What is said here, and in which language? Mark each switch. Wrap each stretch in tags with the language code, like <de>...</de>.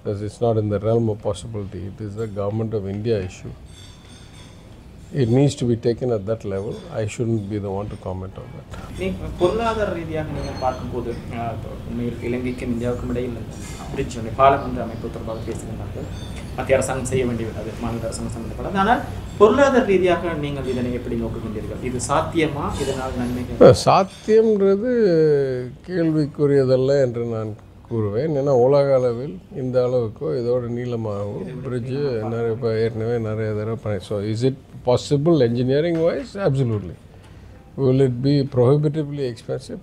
<en>It's not in the realm of possibility. It is a government of India issue. It needs to be taken at that level. I shouldn't be the one to comment on that.</en> <ta>பொருளாதார ரீதியாக நீங்கள் பார்க்கும்போது உண்மையில் இலங்கைக்கும் இந்தியாவுக்கும் இடையில் bridge பாலம் என்ற அமைப்பு தொடர்பாக பேசுகின்றார்கள். மத்திய அரசாங்கம் செய்ய வேண்டியது, அது மாநில அரசாங்கம் சம்பந்தப்படாது. ஆனால் பொருளாதார ரீதியாக நீங்கள் இதனை எப்படி நோக்குகின்றீர்கள்? இது சாத்தியமா? இதனால் நன்மைகள்? சாத்தியம்ன்றது கேள்விக்குரியதல்ல என்று நான் கூறுவேன். ஏன்னா உலக அளவில் இந்த அளவுக்கோ இதோட நீளமாகவும் பிரிட்ஜு நிறைய இப்போ ஏற்கனவே நிறைய தடவை பண்ணி.</ta> <en>So is it possible engineering wise? Absolutely. Will it be prohibitively expensive?</en>